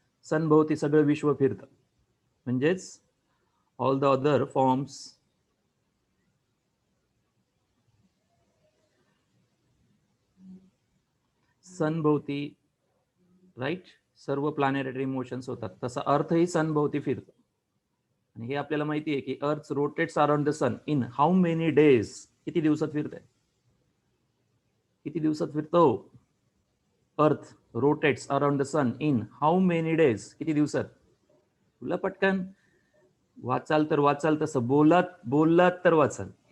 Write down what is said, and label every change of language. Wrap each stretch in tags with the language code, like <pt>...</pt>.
<mr>सन भोवती सगळं विश्व फिरतं. म्हणजेच</mr> <en>all the other forms</en> <mr>सन भोवती, राईट, सर्व प्लॅनेटरी मोशन्स होतात. तसा अर्थही सन भोवती फिरतो. आणि हे आपल्याला माहिती आहे की</mr> <en>Earth rotates around the sun in how many days.</en> <mr>किती दिवसात फिरते? किती दिवसात फिरतो?</mr> <en>Earth rotates around the sun in how many days.</en> <mr>किती दिवसात? तुला पटकन वाचाल तर वाचाल, तसं बोललात तर वाचाल.</mr>